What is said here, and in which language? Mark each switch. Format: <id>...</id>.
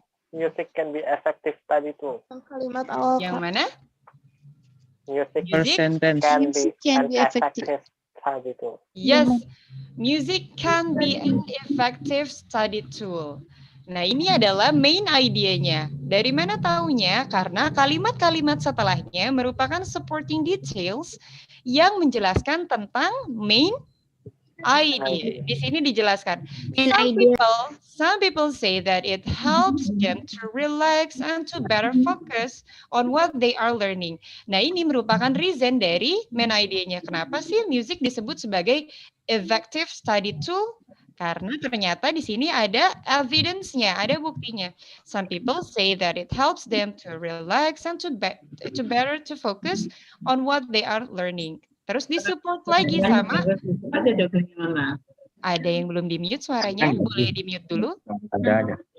<en>Music can be effective study tool.</en> <id>Kalimat awal. Yang mana?</id> <en>Music sentence. can be an effective study tool. Yes, music can be an effective study tool.</en> <id>Nah, ini adalah main idenya. Dari mana taunya? Karena kalimat-kalimat setelahnya merupakan supporting details yang menjelaskan tentang main idea. Di sini dijelaskan.</id> <en>Some people say that it helps them to relax and to better focus on what they are learning.</en> <id>Nah, ini merupakan reason dari main idenya. Kenapa sih music disebut sebagai effective study tool? Karena ternyata di sini ada evidence-nya, ada buktinya.</id> <en>Some people say that it helps them to relax and to better to focus on what they are learning.</en> <id>Terus disupport lagi sama ada yang belum di-mute suaranya, boleh di-mute dulu. Ada.</id>